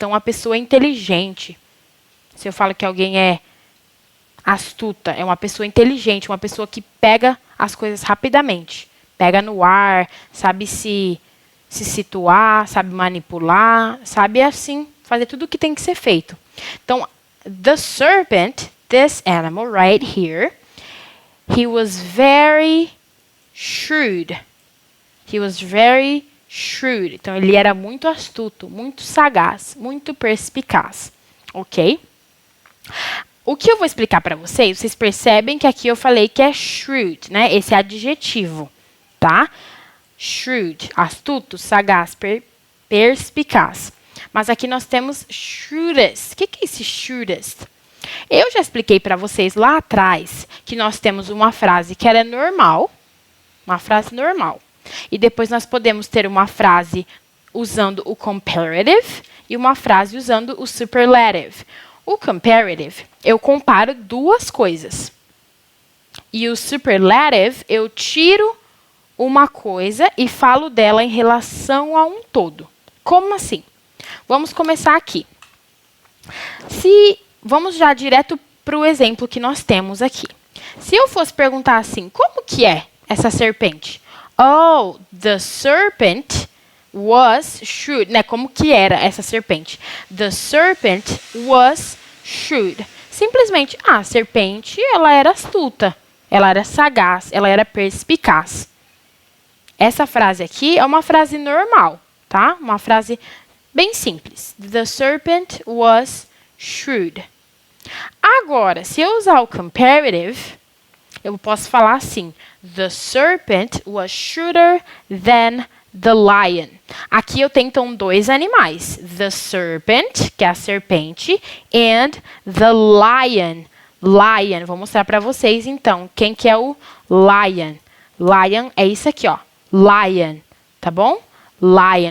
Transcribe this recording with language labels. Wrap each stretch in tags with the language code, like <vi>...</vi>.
<pt>Então, uma pessoa inteligente. Se eu falo que alguém é astuta, é uma pessoa inteligente, uma pessoa que pega as coisas rapidamente. Pega no ar, sabe se situar, sabe manipular, sabe assim, fazer tudo o que tem que ser feito.</pt> <en>Então, the serpent, this animal right here, he was very shrewd. He was very shrewd.</en> <pt>Então, ele era muito astuto, muito sagaz, muito perspicaz. Ok? O que eu vou explicar para vocês percebem que aqui eu falei que é shrewd, né? Esse adjetivo, tá? Shrewd, astuto, sagaz, perspicaz. Mas aqui nós temos shrewdest. O que é esse shrewdest? Eu já expliquei para vocês lá atrás que nós temos uma frase que ela é normal, uma frase normal. E depois nós podemos ter uma frase usando o comparative e uma frase usando o superlative. O comparative, eu comparo duas coisas. E o superlative, eu tiro uma coisa e falo dela em relação a um todo. Como assim? Vamos começar aqui. Vamos já direto para o exemplo que nós temos aqui. Se eu fosse perguntar assim, como que é essa serpente?</pt> <en>Oh, the serpent was shrewd, né?</en> <pt>Como que era essa serpente?</pt> <en>The serpent was shrewd.</en> <pt>Simplesmente, a serpente, ela era astuta, ela era sagaz, ela era perspicaz. Essa frase aqui é uma frase normal, tá? Uma frase bem simples.</pt> <en>The serpent was shrewd.</en> <pt>Agora, se eu usar o comparative, eu posso falar assim,</pt> <en>the serpent was shrewder than the lion.</en> <pt>Aqui eu tenho, então, dois animais.</pt> <en>The serpent,</en> <pt>que é a serpente,</pt> <en>and the lion.</en> <pt>Lion, vou mostrar para vocês, então, quem que é o lion. Lion é isso aqui, ó. Lion, tá bom? Lion.</pt>